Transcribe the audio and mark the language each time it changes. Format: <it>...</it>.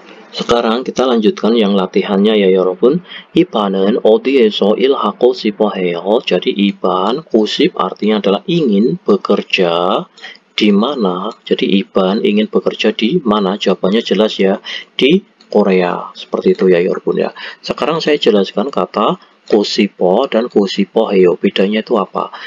<id>Sekarang kita lanjutkan yang latihannya ya</id> <ko>여러분. Iban은 어디에서 일하고 싶어 해요.</ko> <id>Jadi Iban, kusip artinya adalah ingin bekerja di mana. Jadi Iban ingin bekerja di mana? Jawabannya jelas ya, di Korea. Seperti itu ya</id> <ko>여러분</ko> <id>ya. Sekarang saya jelaskan kata kusipo dan kusipo heyo. Bedanya itu apa?</id>